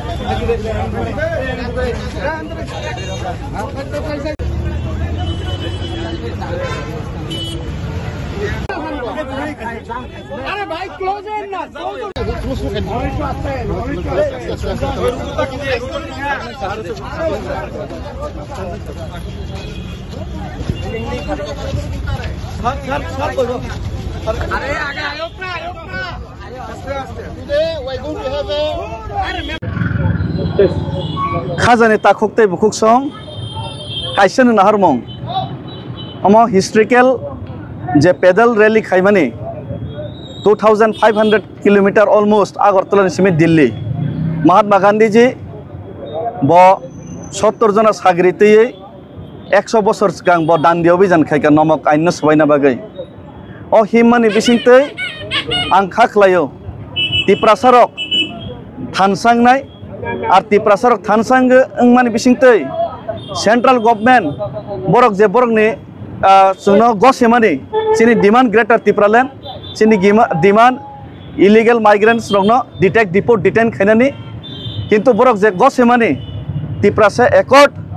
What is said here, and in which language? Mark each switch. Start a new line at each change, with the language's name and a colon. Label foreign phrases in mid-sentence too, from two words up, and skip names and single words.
Hindi: अरे भाई क्लोज है ना अरे आगे आयो
Kok Borok: खाजानि ताखुकते बुकुक सं काइसन नाहरमं अमो हिस्ट्रिकल जे
English: pedal rally
Kok Borok: खाइमानी 2500 किलोमीटर ऑलमोस्ट आगरतला सिमे दिल्ली महात्मा गांधी जी ब 70 जना सागरिते 100 बছর सिगां ब दान्दी अभियान खायका नमक आइन सबायना बागै अ हिमानि बिसिंतै आं खाख्लायो तिप्रासारक थानसांनाय आर तिप्रासारक थानसांगो मानि बिसिंतै
English: central government
Kok Borok: बरक जे बरकनि जोंनो गसेमानि सिनि डिमांड ग्रेटर तिप्रालेण्ड सिनि डिमांड
English: illegal migrants
Kok Borok: रंनो
English: detect deport detain
Kok Borok: खायनानि किन्तु बरक जे गसेमानि तिप्रासे एकट